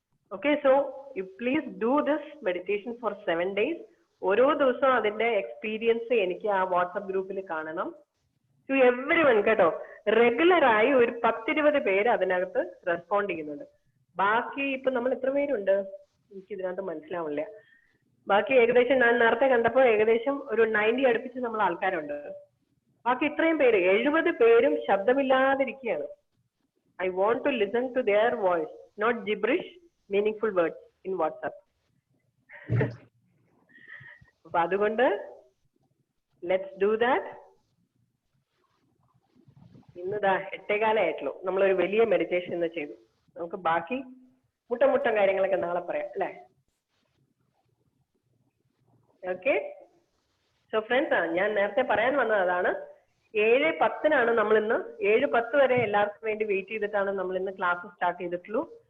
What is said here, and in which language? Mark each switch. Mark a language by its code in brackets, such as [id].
[en] Okay, so you please do this meditation for 7 days. [ml] ഓരോ ദിവസവും അതിന്റെ എക്സ്പീരിയൻസ് എനിക്ക് ആ വാട്സ്ആപ്പ് ഗ്രൂപ്പിൽ കാണണം. [en] to everyone [ml] കേട്ടോ. റെഗുലറായി ഒരു 10-20 പേര് അതിനകത്ത് റെസ്പോണ്ട് ചെയ്യുന്നുണ്ട്. ബാക്കി ഇപ്പൊ നമ്മൾ എത്ര പേരുണ്ട് എനിക്ക് ഇതിനകത്ത് മനസ്സിലാവില്ല. ബാക്കി ഏകദേശം ഞാൻ നേരത്തെ കണ്ടപ്പോൾ ഏകദേശം ഒരു 90 അടുപ്പിച്ച് നമ്മൾ ആൾക്കാരുണ്ട്. ബാക്കി ഇത്രയും പേര് 70 പേരും ശബ്ദമില്ലാതിരിക്കുകയാണ്. [en] I want to listen to their voice, not gibberish, meaningful words in WhatsApp. [ml] അപ്പൊ അതുകൊണ്ട് [en] let's do that. [ml] ഇന്നിതാ 8:15 ആയിട്ടുള്ളൂ. നമ്മളൊരു വലിയ മെഡിറ്റേഷൻ ഇന്ന് ചെയ്തു. നമുക്ക് ബാക്കി മുട്ട കാര്യങ്ങളൊക്കെ നാളെ പറയാം അല്ലേ? ഓക്കെ. സോ ഫ്രണ്ട്സ്, ഞാൻ നേരത്തെ പറയാൻ വന്നത് അതാണ്. 7:10 നമ്മൾ ഇന്ന് 7:10 വരെ എല്ലാവർക്കും വേണ്ടി വെയിറ്റ് ചെയ്തിട്ടാണ് നമ്മൾ ഇന്ന് ക്ലാസ് സ്റ്റാർട്ട് ചെയ്തിട്ടുള്ളൂ.